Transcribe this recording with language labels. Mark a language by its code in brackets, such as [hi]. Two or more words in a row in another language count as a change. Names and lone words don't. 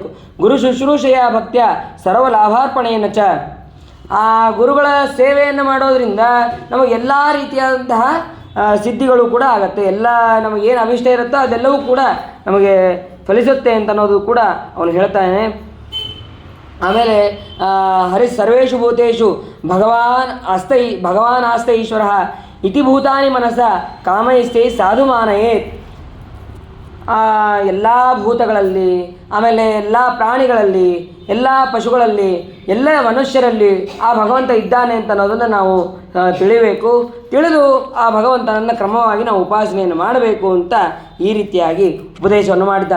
[sa] ಗುರು ಶುಶ್ರೂಷೆಯ ಭಕ್ತ್ಯ ಸರ್ವ ಲಾಭಾರ್ಪಣೆಯನ್ನು ಚ. [kn] ಆ ಗುರುಗಳ ಸೇವೆಯನ್ನು ಮಾಡೋದರಿಂದ ನಮಗೆ ಎಲ್ಲ ರೀತಿಯಾದಂತಹ ಸಿದ್ಧಿಗಳು ಕೂಡ ಆಗುತ್ತೆ. ಎಲ್ಲ ನಮಗೇನು ಅಭಿಷ್ಟ ಇರುತ್ತೋ ಅದೆಲ್ಲವೂ ಕೂಡ ನಮಗೆ ಫಲಿಸುತ್ತೆ ಅಂತ ಅನ್ನೋದು ಕೂಡ ಅವನು ಹೇಳ್ತಾನೆ. [sa] ಆಮೇಲೆ ಸರ್ವೇಷು ಭೂತೇಷು ಭಗವಾನ್ ಆಸ್ತ ಈಶ್ವರ ಇತಿ ಭೂತಾನಿ ಮನಸ ಕಾಮೈಸ್ತೇ ಸಾಧು ಮಾನಯೇತ್. [kn] ಎಲ್ಲ ಭೂತಗಳಲ್ಲಿ, ಆಮೇಲೆ ಎಲ್ಲ ಪ್ರಾಣಿಗಳಲ್ಲಿ, ಎಲ್ಲ ಪಶುಗಳಲ್ಲಿ, ಎಲ್ಲ ಮನುಷ್ಯರಲ್ಲಿ ಆ ಭಗವಂತ ಇದ್ದಾನೆ ಅಂತ ಅನ್ನೋದನ್ನು ನಾವು ತಿಳಿಬೇಕು. ತಿಳಿದು ಆ ಭಗವಂತನನ್ನು ಕ್ರಮವಾಗಿ ನಾವು ಉಪಾಸನೆಯನ್ನು ಮಾಡಬೇಕು ಅಂತ ಈ ರೀತಿಯಾಗಿ ಉಪದೇಶವನ್ನು ಮಾಡಿದ್ದಾನೆ.